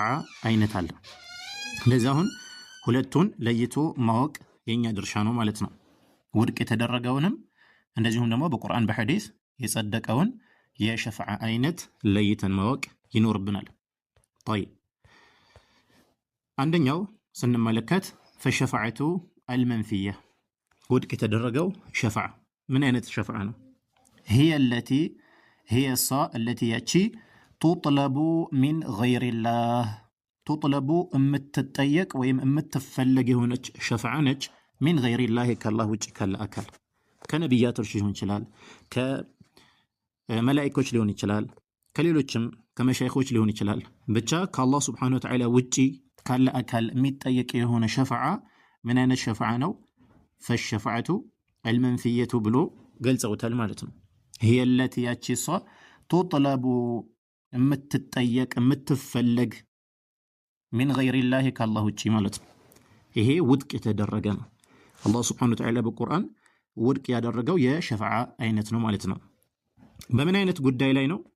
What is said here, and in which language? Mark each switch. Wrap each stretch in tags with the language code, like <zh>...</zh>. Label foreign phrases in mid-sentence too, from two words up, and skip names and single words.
<am>አይነት አለ። እንደዚህ አሁን ሁለቱን ለይቶ ማወቅ የኛ ድርሻ ነው ማለት ነው። ውድቅ የተደረገውንም እንደዚሁም ደግሞ በቁርአን በሐዲስ የጸደቀውን የሸፍዓ አይነት ለይተን ማወቅ ይኖርብናል። ጠይብ፣ አንደኛው ስንመለከት</am> <ar>فالشفاعة المنفية፣</ar> <am>ውድቅ የተደረገው ሸፍዓ ምን አይነት ሸፍዓ ነው?</am> <ar>هي التي</ar> <am>ያቺ</am> <ar>تطلب من غير الله፣</ar> <am>ቱጥለቡ የምትጠየቅ ወይም የምትፈለግ የሆነች ሸፍዓ ነች።</am> <ar>من غير الله፣</ar> <am>ከአላህ ውጭ ካለ አካል፣ ከነቢያቶች ሊሆን ይችላል፣ ከመላኢኮች ሊሆን ይችላል፣ ከሌሎችም ከመሻይኾች ሊሆን ይችላል። ብቻ ከአላህ</am> <ar>سبحانه وتعالى</ar> <am>ውጭ ካለ አካል የሚጠየቅ የሆነ ሸፍዓ ምን አይነት ሸፍዓ ነው?</am> <ar>فالشفاعة المنفية</ar> <am>ብሎ ገልጸውታል ማለት ነው።</am> <ar>هي التي</ar> <am>ያቺ እሷ ቱጥለቡ የምትጠየቅ የምትፈለግ</am> <ar>من غير الله</ar> <am>ከአላህ ውጭ ማለት ነው። ይሄ ውድቅ የተደረገ ነው። አላህ</am> <ar>سبحانه وتعالى</ar> <am>በቁርአን ውድቅ ያደረገው የሸፍዓ አይነት ነው ማለት ነው። በምን አይነት ጉዳይ ላይ ነው?</am>